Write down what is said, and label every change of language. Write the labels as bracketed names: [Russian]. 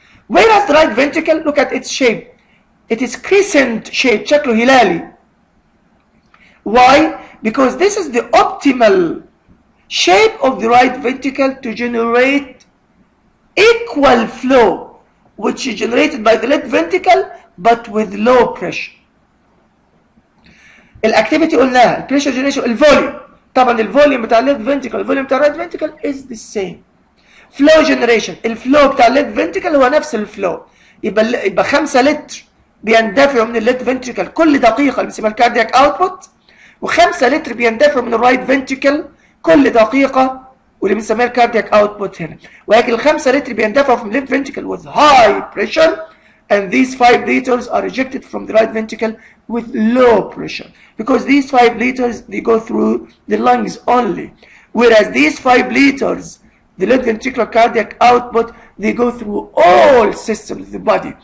[English] Whereas the right ventricle, look at its shape. It is crescent shape, [Arabic] شكله هلالي. [English] Why? Because this is the optimal shape of the right ventricle to generate equal flow, which is generated by the left ventricle but with low pressure. [Arabic] الاكتيفيتي قلناها، البريشر جنريشن، الفوليوم. طبعا الفوليوم بتاع الليفت فنتريكل والفوليوم بتاع الرايت فنتريكل [English] Is the same. [Arabic] فلو جنريشن، الفلو بتاع الليفت فنتريكل هو نفس الفلو، يبقى 5 لتر بيندفعوا من الليفت فنتريكل كل دقيقه اللي بنسميها الكاردياك اوتبوت، و5 لتر بيندفعوا من الرايت فنتريكل كل دقيقه واللي بنسميها الكاردياك اوتبوت هنا. ولكن ال5 لتر بيندفعوا [English] from left ventricle with high pressure, and these 5 liters are ejected from the right ventricle with low pressure, because these 5 liters they go through the lungs only, whereas these 5 liters, the left ventricular cardiac output, they go through all systems of the body.